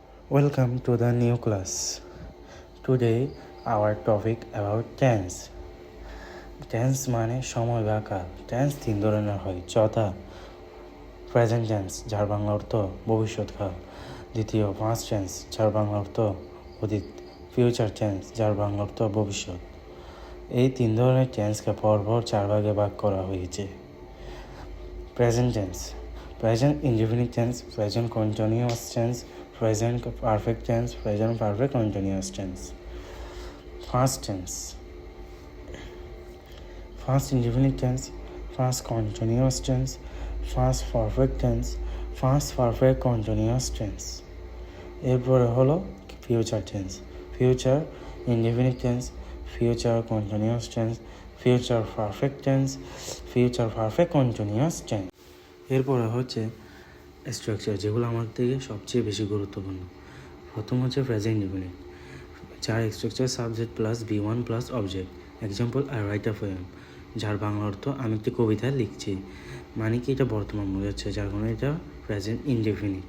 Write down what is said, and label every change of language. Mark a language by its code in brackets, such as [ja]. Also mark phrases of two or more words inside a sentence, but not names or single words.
[en] Welcome to the new class. Today our topic about tense. [bn] Tense মানে সময় বা কাল। টেন্স তিন ধরনের হয়, যথা [en] present tense [bn] যার বাংলা অর্থ ভবিষ্যৎকাল, দ্বিতীয় [en] past tense [bn] যার বাংলা অর্থ অতীত, [en] future tense [bn] যার বাংলা অর্থ ভবিষ্যৎ। এই তিন ধরনের টেন্সকে পরপর চার ভাগে ভাগ করা হয়েছে। [en] present tense, present indefinite tense, present continuous tense, present perfect tense, present perfect continuous tense. Past tense, past indefinite tense, past continuous tense, past perfect tense, past perfect continuous tense. [bn] এরপরে হলো [en] future tense, future indefinite tense, future continuous tense, future perfect tense, future perfect continuous tense. [bn] এরপরে হচ্ছে স্ট্রাকচার, যেগুলো আমার থেকে সবচেয়ে বেশি গুরুত্বপূর্ণ। প্রথম হচ্ছে [en] present indefinite, [bn] যার স্ট্রাকচার [en] subject plus B1 plus object. Example, I write a poem, [bn] যার বাংলা অর্থ আমি একটি কবিতা লিখছি। মানে কি, এটা বর্তমান বোঝাচ্ছে, যার কারণে এটা [en] present indefinite.